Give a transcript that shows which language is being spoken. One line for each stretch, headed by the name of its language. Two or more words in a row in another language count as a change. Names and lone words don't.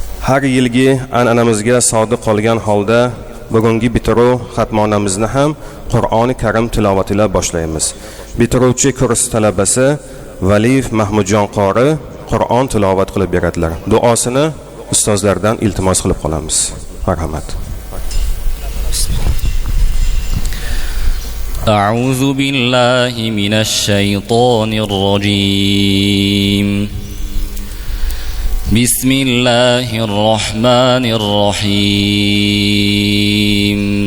Uzbek: har yilgi an'anamizga sodiq qolgan holda bugungi bitiruv xatmonamizni ham Qur'oni Karim tilovati bilan boshlaymiz. Bitiruvchi kurs talabasi Valiyev Mahmudjon qori Qur'on tilovat qilib beradilar. Duosini ustozlardan iltimos qilib qolamiz. Marhamat.
Arabic: أعوذ بالله من الشيطان الرجيم. بسم الله الرحمن الرحيم.